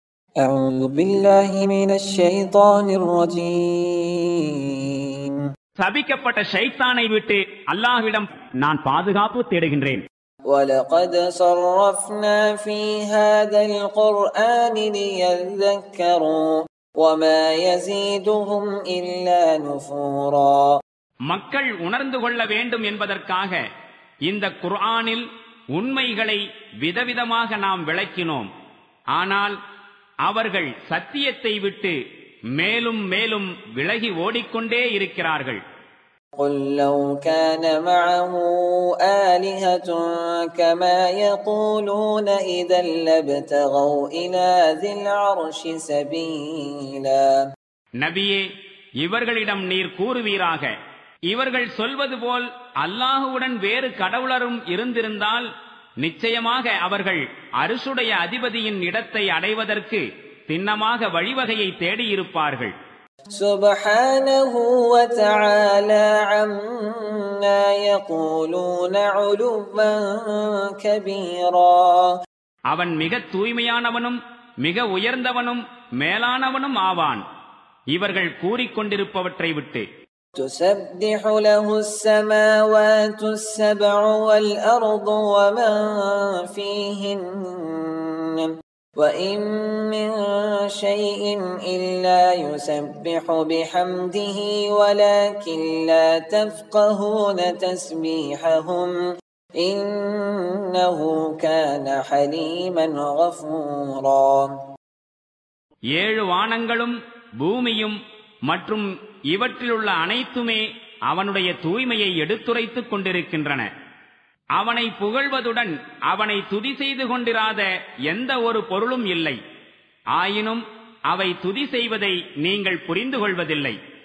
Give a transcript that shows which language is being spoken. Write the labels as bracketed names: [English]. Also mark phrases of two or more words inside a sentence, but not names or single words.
[Arabic] أعوذ بالله من الشيطان الرجيم. [Tamil] சபிக்கப்பட்ட ஷைத்தானை விட்டு அல்லாஹ்விடம் நான் பாதுகாப்பு தேடுகின்றேன். [Arabic] وَلَقَدْ صَرَّفْنَا فِي هَذَا الْقُرْآنِ لِيَذَّكَّرُوا وَمَا يَزِيدُهُمْ إِلَّا نُفُورًا. [Tamil] மக்கள் உணர்ந்து கொள்ள வேண்டும் என்பதற்காக இந்த குர்ஆனில் உண்மைகளை விதவிதமாக நாம் விளக்கினோம். ஆனால் அவர்கள் சத்தியத்தை விட்டு மேலும் மேலும் விலகி ஓடிக்கொண்டே இருக்கிறார்கள். [Arabic] قُلْ لَوْ كَانَ مَعَهُ آلِهَةٌ كَمَا يَقُولُونَ إِذًا لَابْتَغَوْا إِلَى ذِي الْعَرْشِ سَبِيلًا. [Tamil] நபியே, இவர்களிடம் நீர் கூறுவீராக, இவர்கள் சொல்வது போல் அல்லாஹுவுடன் வேறு கடவுளரும் இருந்திருந்தால் நிச்சயமாக அவர்கள் அரிசுடைய அதிபதியின் இடத்தை அடைவதற்கு திண்ணமாக வழிவகையை தேடியிருப்பார்கள். [Arabic] سبحانه وتعالى عما يقولون علوا كبيرا. [Tamil] அவன் மிக தூய்மையானவனும் மிக உயர்ந்தவனும் மேலானவனும் ஆவான் இவர்கள் கூறிக்கொண்டிருப்பவற்றை விட்டு. [Arabic] تسبح له السماوات السبع والأرض ومن فيهن وإن من شيء إلا يسبح بحمده ولكن لا تفقهون تسبيحهم إنه كان حليما غفورا. [Tamil] 7 வானங்களும் பூமியும் மற்றும் இவற்றிலுள்ள அனைத்துமே அவனுடைய தூய்மையை எடுத்துரைத்துக் கொண்டிருக்கின்றன. அவனை புகழ்வதுடன் அவனை துதி செய்து கொண்டிராத எந்த ஒரு பொருளும் இல்லை. ஆயினும் அவை துதி செய்வதை நீங்கள் புரிந்து கொள்வதில்லை.